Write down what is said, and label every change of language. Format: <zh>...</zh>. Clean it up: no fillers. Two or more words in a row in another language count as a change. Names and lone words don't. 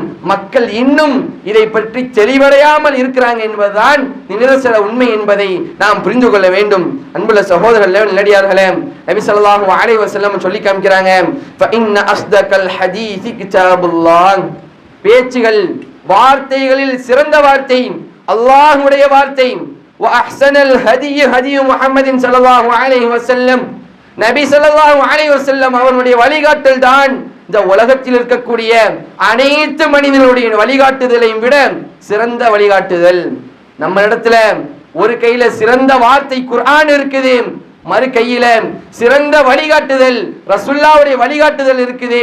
<ta>மக்கள் இன்னும் இதை பற்றி தெளிவடையாமல் இருக்கிறாங்க என்பதுதான் நிதர்சன உண்மை என்பதை நாம் புரிந்து கொள்ள வேண்டும். அன்புள்ள சகோதரர்களே, நல்லடியார்களே, நபி</ta> <ar>صلى الله عليه وسلم</ar> <ta>சொல்லி காமிக்கிறாங்க,</ta> <ar>فإن أصدق الحديث كتاب الله,</ar> <ta>பேச்சுகள் வார்த்தைகளில் சிறந்த வார்த்தை அல்லாஹ்வுடைய வார்த்தை.</ta> <ar>وأحسن الهدي هدي محمد صلى الله عليه وسلم,</ar> <ta>நபி</ta> <ar>صلى الله عليه وسلم</ar> <ta>அவருடைய வழிகாட்டல் தான் இந்த உலகத்தில் இருக்கக்கூடிய அனைத்து மனிதர்களுடைய வழிகாட்டுதலையும் விட சிறந்த வழிகாட்டுதல். நம்ம இடத்துல ஒரு கையில சிறந்த வார்த்தை குர்ஆன் இருக்குது, மறு கையில சிறந்த வழிகாட்டுதல் ரசூலுல்லாஹ்வுடைய வழிகாட்டுதல் இருக்குது.</ta>